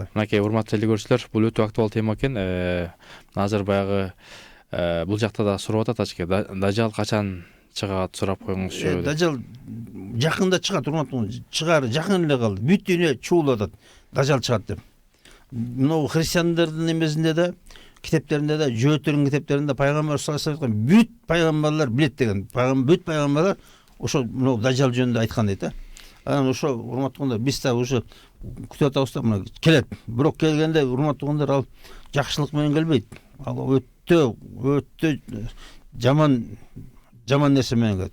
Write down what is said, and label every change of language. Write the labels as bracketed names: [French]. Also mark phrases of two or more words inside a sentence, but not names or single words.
[Kyrgyz] Мынакей урматтуу телекөрүүчүлөр, бул өтө актуал тема экен. Азыр баягы бул жакта да сурап атат ачке. Дажал качан чыгат сурап коюңузчу. Дажал жакында чыгат, урматтуу, чыгары жакын эле калды. Бүт дүйнө чуулап атат. Дажал чыгат деп. Мына христиандардын эмесинде да, китептеринде да, жөөттөрдүн китептеринде пайгамбар [Arabic] صلى الله عليه وسلم [Kyrgyz] бүт пайгамбарлар билет деген. Бүт пайгамбарлар ошо мына дажал жөнүндө айткан дейт да. Анан ошо урматтуугандар, биз да уже күтүп атабыз да, мына келет. Бирок келгенде урматтуугандар, ал жакшылык менен келбейт. Ал өтө жаман нерсе менен келет.